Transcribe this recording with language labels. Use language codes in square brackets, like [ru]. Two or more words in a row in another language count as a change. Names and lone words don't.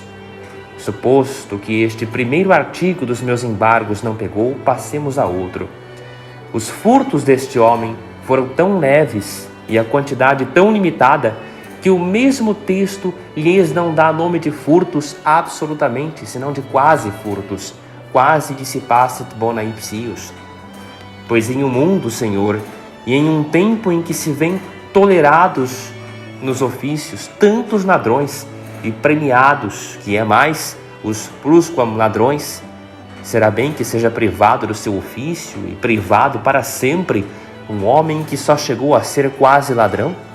[pt] Suposto que este primeiro artigo dos meus embargos não pegou, passemos a outro. Os furtos deste homem foram tão leves e a quantidade tão limitada que o mesmo texto lhes não dá nome de furtos absolutamente, senão de quase furtos, [la] quasi dissipacit bona ipsius. [pt] Pois em um mundo, Senhor, e em um tempo em que se vêem tolerados nos ofícios tantos ladrões e premiados, que é mais, os plusquam ladrões, será bem que seja privado do seu ofício e privado para sempre um homem que só chegou a ser quase ladrão?